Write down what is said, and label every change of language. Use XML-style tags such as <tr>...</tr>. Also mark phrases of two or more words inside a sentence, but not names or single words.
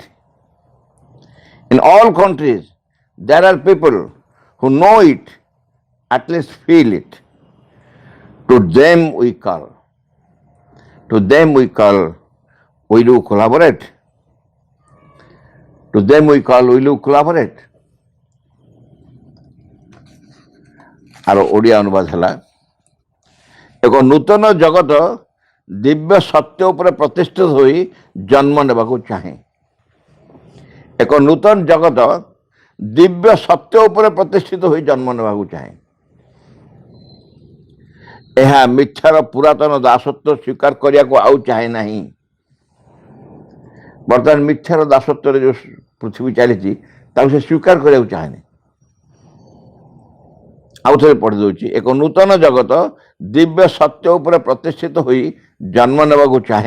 <en>In all countries there are people who know it, at least feel it. To them we call, we do collaborate. To them we call, we do collaborate.</en> <or>ଆରୋ ଓଡ଼ିଆ ଅନୁବାଦ ହେ, ଏକ ନୂତନ ଜଗତ ଦିବ୍ୟ ସତ୍ୟ ଉପର ପ୍ରତିଷ୍ଠିତ ହୋଇ ଜନ୍ମ ନେବାକୁ ଚାହେଁ। ଏକ ନୂତନ ଜଗତ ଦିବ୍ୟ ସତ୍ୟ ଉପର ପ୍ରତିଷ୍ଠିତ ହୋଇ ଜନ୍ମ ନେବାକୁ ଚାହେଁ। ଏହା ମିଥ୍ୟାର ପୁରାତନ ଦାସତ୍ୱ ସ୍ୱୀକାର କରିବାକୁ ଆଉ ଚାହେଁ ନାହିଁ। ବର୍ତ୍ତମାନ ମିଥ୍ୟାର ଦାସତ୍ୱରେ ଯେଉଁ ପୃଥିବୀ ଚାଲିଛି ତାକୁ ସେ ସ୍ୱୀକାର କରିବାକୁ ଚାହେଁନି। ଆଉ ଥରେ ପଢ଼ିଦେଉଛି, ଏକ ନୂତନ ଜଗତ ଦିବ୍ୟ ସତ୍ୟ ଉପରେ ପ୍ରତିଷ୍ଠିତ ହୋଇ ଜନ୍ମ ନେବାକୁ ଚାହେଁ।</or>